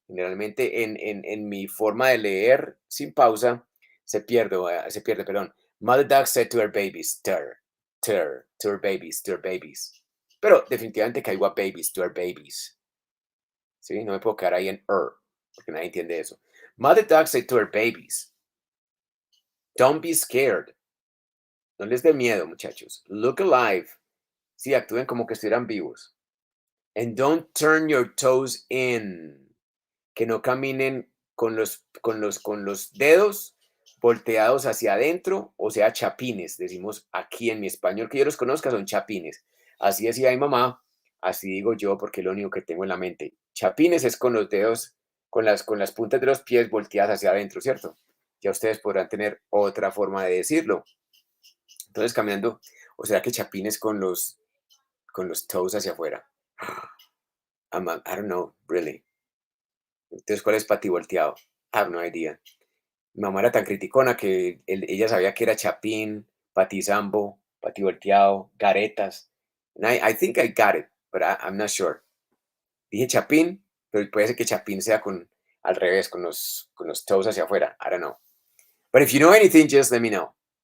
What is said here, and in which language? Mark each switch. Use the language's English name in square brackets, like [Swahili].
[Spanish] Generalmente en mi forma de leer sin pausa se pierde, perdón. [English] Mother duck said to her babies, to her babies, to her babies. [Spanish] Pero definitivamente caigo a babies, [English] to her babies. [Spanish] ¿Sí? No me puedo quedar ahí en porque nadie entiende eso. [English] Mother duck said to her babies, don't be scared. [Spanish] No les dé miedo, muchachos. [English] Look alive. [Spanish] Sí, actúen como que estuvieran vivos. [English] And don't turn your toes in. [Spanish] Que no caminen con los dedos volteados hacia adentro, o sea, chapines. Decimos aquí en mi español que yo los conozca son chapines. Así decía mi mamá, así digo yo porque es lo único que tengo en la mente. Chapines es con los dedos, con las puntas de los pies volteadas hacia adentro, ¿cierto? Ya ustedes podrán tener otra forma de decirlo. Entonces, caminando, o será que chapines con los toes hacia afuera. [English] I don't know, really. [Spanish] Entonces, ¿cuál es pati volteado? [English] I have no idea. [Spanish] Mi mamá era tan criticona que ella sabía que era chapín, pati sambo, pati volteado, garetas. [English] And I think I got it, but I'm not sure. [Spanish] Dije chapín, pero puede ser que chapín sea al revés, con los toes hacia afuera. [English] I don't know. But if you know anything, just let me know.